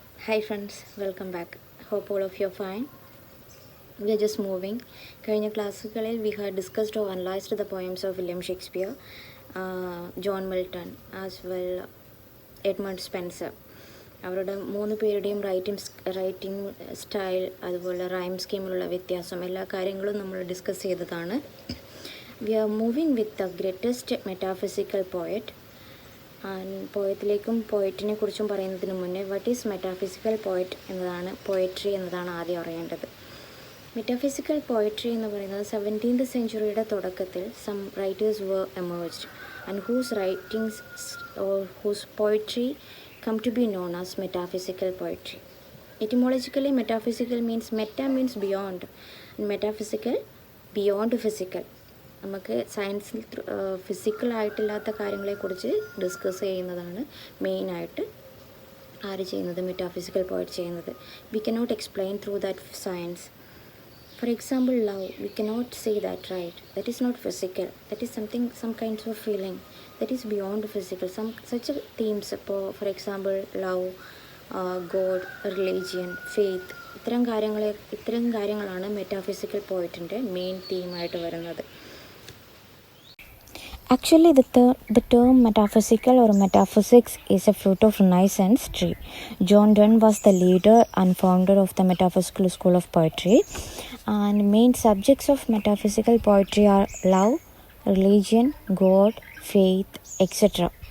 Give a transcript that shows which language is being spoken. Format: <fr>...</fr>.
<en>Hi friends, welcome back. Hope all of you are fine. We are just moving.</en> <ml>കഴിഞ്ഞ ക്ലാസ്സുകളിൽ</ml> <en>we had discussed or analyzed the poems of William Shakespeare, John Milton, as well Edmund Spenser.</en> <ml>അവരുടെ മൂന്ന് പേരുടെയും writing style, അതുപോലെ rhyme സ്കീമിലുള്ള വ്യത്യാസം, എല്ലാ കാര്യങ്ങളും നമ്മൾ ഡിസ്കസ് ചെയ്തതാണ്.</ml> <en>We are moving with the greatest metaphysical poet.</en> <ml>And പോയത്തിലേക്കും പോയറ്റിനെ കുറിച്ചും പറയുന്നതിന് മുന്നേ</ml> <en>what is metaphysical poet</en> <ml>എന്നതാണ്, പോയട്രി എന്നതാണ് ആദ്യം അറിയേണ്ടത്. മെറ്റാഫിസിക്കൽ പോയട്രി എന്ന് പറയുന്നത് 17th സെഞ്ച്വറിയുടെ തുടക്കത്തിൽ</ml> <en>Some writers were emerged and whose writings or whose poetry come to be known as metaphysical poetry. Etymologically, metaphysical means meta means beyond, and metaphysical beyond physical.</en> <ml>നമുക്ക് സയൻസിൽ ഫിസിക്കലായിട്ടില്ലാത്ത കാര്യങ്ങളെക്കുറിച്ച് discuss ചെയ്യുന്നതാണ് മെയിനായിട്ട് ആര് ചെയ്യുന്നത്, മെറ്റാഫിസിക്കൽ പോയിറ്റ് ചെയ്യുന്നത്.</ml> <en>We cannot explain through that science. For example love, we cannot say that right, that is not physical, that is something, some kinds of feeling that is beyond physical.</en> <ml>Such themes, ഇപ്പോൾ for example love, God, religion, faith, ഇത്തരം കാര്യങ്ങളാണ് metaphysical പോയിറ്റിൻ്റെ main തീമായിട്ട് വരുന്നത്.</ml> <en>Actually, the term metaphysical or metaphysics is a fruit of Renaissance tree. John Donne was the leader and founder of the metaphysical school of poetry. And main subjects of metaphysical poetry are love, religion, God, faith, etc.</en>